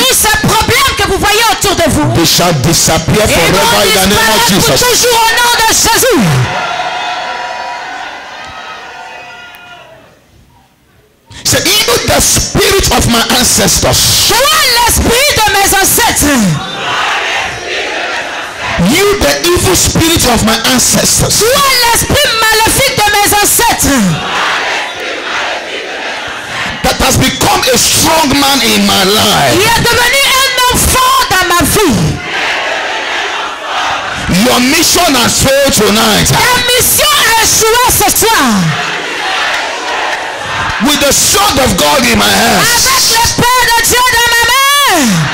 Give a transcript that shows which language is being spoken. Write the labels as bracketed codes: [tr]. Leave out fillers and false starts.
[fr] tous ces problèmes que vous voyez autour de vous, [en] they shall disappear [fr] ils [en] forever [fr] vont [en] in the name of [fr] disparaître pour [en] Jesus. [fr] toujours au nom de Jésus. [en] Say, even the spirit of my ancestors, [fr] Toi l'esprit de mes ancêtres, [en] you the evil spirit of my ancestors, [fr] toi l'esprit maléfique de mes ancêtres, [en] that has become a strong man in my [fr] qui [en] life. [fr] est devenu un enfant dans ma vie. [en] Your mission has failed tonight. [fr] Ta mission a échoué ce soir. [en] With the sword of God in my hands. [fr] Avec l'épée de Dieu dans ma main.